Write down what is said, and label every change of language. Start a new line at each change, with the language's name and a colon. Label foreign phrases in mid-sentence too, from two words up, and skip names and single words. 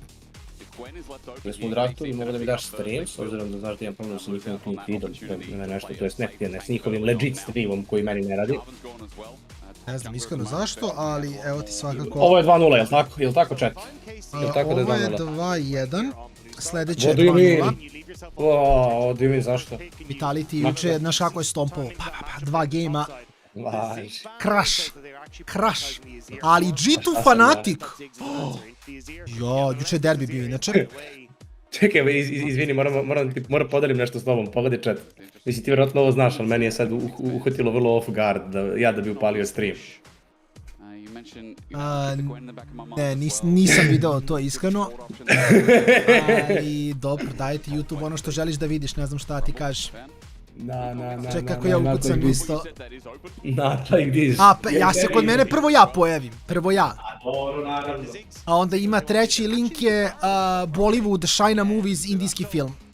Serbian: Mi smo u draftu i mogu da mi daš stream, s obzirom da znaš da imam problem sa njihovim feedom, nešto, to jest ne s njihovim legit streamom koji meni ne radi. Ne znam iskreno zašto, ali evo ti svakako... Ovo je 2-0, jel' tako chat? Ovo je 2-1, sljedeće je 2-0.
English: What do you mean,
Serbian: zašto? Vitality juče, znaš kako je stompovo, dva gejma. Crash, ali G2 Fanatic. Jo, juče je derbi bio inače. Čekaj, izvini, moram podelim nešto s tobom, pogledaj chat. Mislim, ti vjerojatno ovo znaš, ali meni je sad uhvatilo vrlo
English: off guard
Serbian: da bi upalio stream. Ne, nisam video to iskreno. Ali dobro, daj ti YouTube ono što želiš da vidiš, ne znam šta ti kažeš. Čekaj kako ja ukucam isto. Ja se kod mene prvo ja pojavim, a onda ima treći link je Bollywood China Movies indijski film.